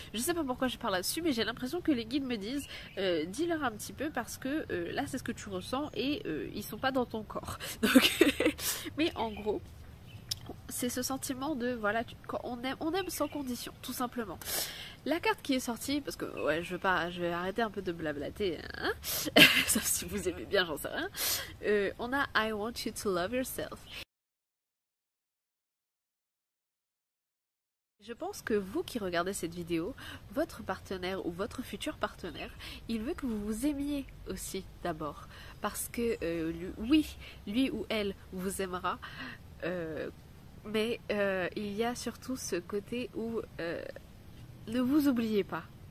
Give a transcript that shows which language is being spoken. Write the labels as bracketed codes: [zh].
[fr] Je sais pas pourquoi je parle là-dessus, mais j'ai l'impression que les guides me disent dis-leur un petit peu parce que là c'est ce que tu ressens et ils sont pas dans ton corps. Donc, mais en gros, c'est ce sentiment de voilà, on aime sans condition, tout simplement. La carte qui est sortie, parce que ouais, je vais arrêter un peu de blablater, hein sauf si vous aimez bien, j'en sais rien. On a [en] I want you to love yourself. [fr] Je pense que vous qui regardez cette vidéo, votre partenaire ou votre futur partenaire, il veut que vous vous aimiez aussi d'abord. Parce que lui ou elle vous aimera, mais il y a surtout ce côté où ne vous oubliez pas.